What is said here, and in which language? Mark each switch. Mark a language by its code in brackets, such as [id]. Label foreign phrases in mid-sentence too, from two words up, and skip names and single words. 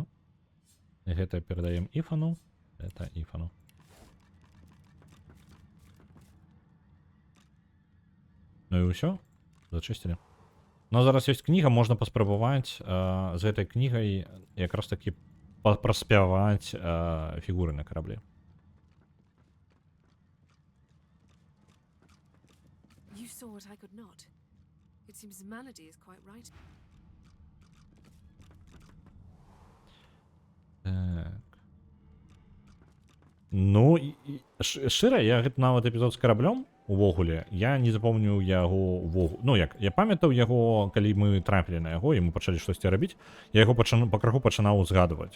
[be] Гэта перадаем Ифану. Это Ифану. Ну і ўсё. Зачысцілі. Но зараз ёсць кніга, можна паспрабаваць з гэтай кнігай якраз такі праспяваць фігуры на караблі. [en] You saw what I could not. It seems Melody is quite right. [be] Так. Ну, шчыра, я гэты нават эпізод з караблём увогуле, я не запомніў яго увогуле. Ну, як, я памятаў яго, калі мы трапілі на яго, і мы пачалі штосьці рабіць, я яго пакраху пачынаў узгадваць.